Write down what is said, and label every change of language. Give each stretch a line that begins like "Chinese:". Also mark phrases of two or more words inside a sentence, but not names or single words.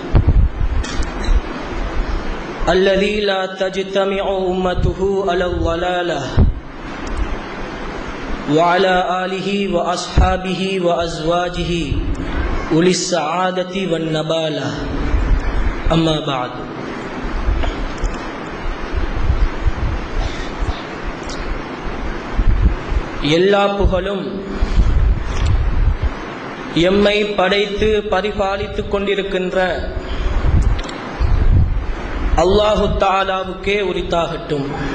Arabic: الذي لا تجتمع أمته على الضلالة وعلى آله وأصحابه وأزواجه أولي السعادة والنبالة أما بعد
Tamil: எல்லா புகழும் எம்மை படைத்து பரிபாலித்துக் கொண்டிருக்கின்ற அல்லாஹு தஆலாவுக்கே உரித்தாகட்டும்.